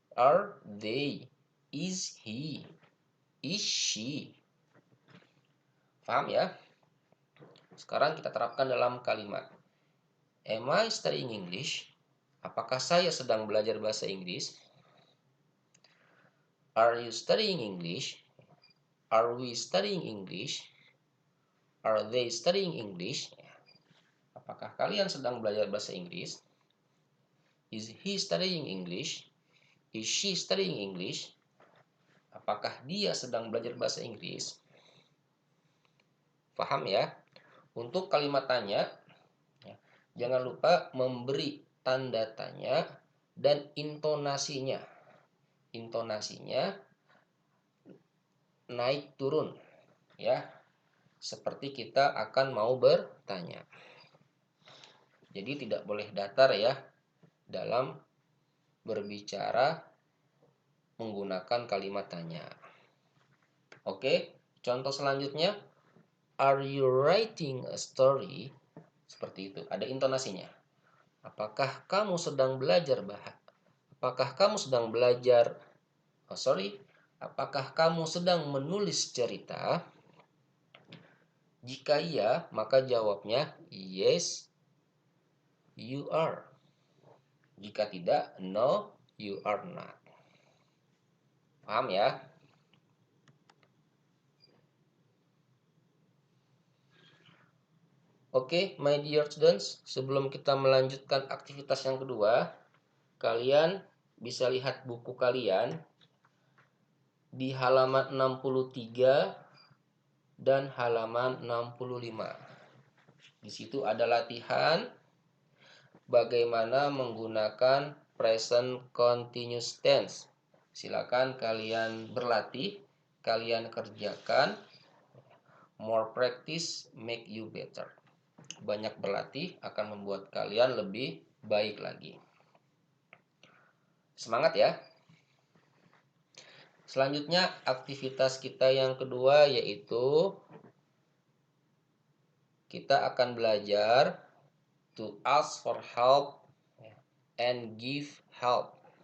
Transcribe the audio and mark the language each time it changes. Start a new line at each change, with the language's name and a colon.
English: Are, they. Is, he. Is, she.
Indonesian: Paham ya? Sekarang kita terapkan dalam kalimat.
English: Am I studying English?
Indonesian: Apakah saya sedang belajar bahasa Inggris?
English: Are you studying English? Are we studying English? Are they studying English?
Indonesian: Apakah kalian sedang belajar bahasa Inggris?
English: Is he studying English? Is she studying English?
Indonesian: Apakah dia sedang belajar bahasa Inggris? Paham ya? Untuk kalimat tanya, Jangan lupa memberi tanda tanya dan intonasinya. Intonasinya naik turun ya. Seperti kita akan mau bertanya. Jadi tidak boleh datar ya dalam berbicara menggunakan kalimat tanya. Oke, contoh selanjutnya,
English: are you writing a story?
Indonesian: Seperti itu, ada intonasinya. Apakah kamu sedang belajar Apakah kamu sedang belajar? Apakah kamu sedang menulis cerita? Jika iya, maka jawabnya
English: yes, you are.
Indonesian: Jika tidak,
English: no, you are not.
Indonesian: Paham ya? Oke,
English: my dear students,
Indonesian: sebelum kita melanjutkan aktivitas yang kedua, kalian bisa lihat buku kalian di halaman 63 dan halaman 65. Di situ ada latihan bagaimana menggunakan present continuous tense. Silakan kalian berlatih, kalian kerjakan.
English: More practice make you better.
Indonesian: Banyak berlatih akan membuat kalian lebih baik lagi. Semangat ya. Selanjutnya aktivitas kita yang kedua yaitu kita akan belajar
English: to ask for help and give help.